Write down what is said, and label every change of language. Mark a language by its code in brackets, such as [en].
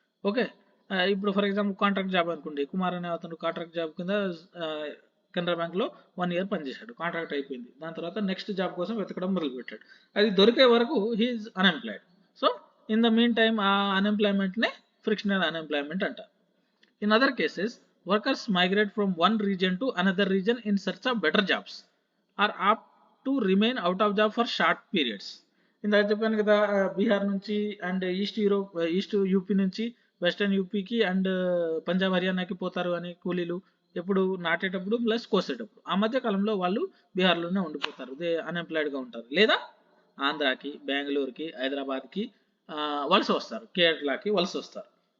[te] Okay, ఇప్పుడు for example contract job అనుకోండి, కుమార్ అనే అతను కాంట్రాక్ట్ జాబ్ కింద కెనరా బ్యాంక్లో 1 year పనిచేశాడు, కాంట్రాక్ట్ అయిపోయింది. దాని తర్వాత నెక్స్ట్ జాబ్ కోసం వెతకడం మొదలుపెట్టాడు. అది దొరికే వరకు [en] He is unemployed. [te] So [en] in the meantime [te] ఆ అన్ఎంప్లాయ్మెంట్నే ఫ్రిక్షనల్ అన్ఎంప్లాయ్మెంట్ అంటారు. [en] In other cases, workers migrate from one region to another region in search of better jobs or opt to remain out of job for short periods. [te] ఇందాక చెప్పాను కదా, బీహార్ నుంచి and east UP నుంచి western యూపీకి and Punjab హర్యానాకి పోతారు అని కూలీలు, ఎప్పుడు నాటేటప్పుడు ప్లస్ కోసేటప్పుడు. ఆ మధ్య కాలంలో వాళ్ళు బీహార్లోనే ఉండిపోతారు, అన్ఎంప్లాయిడ్గా ఉంటారు. లేదా ఆంధ్రాకి, బెంగళూరుకి, హైదరాబాద్కి వలస వస్తారు, కేరళకి వలస వస్తారు.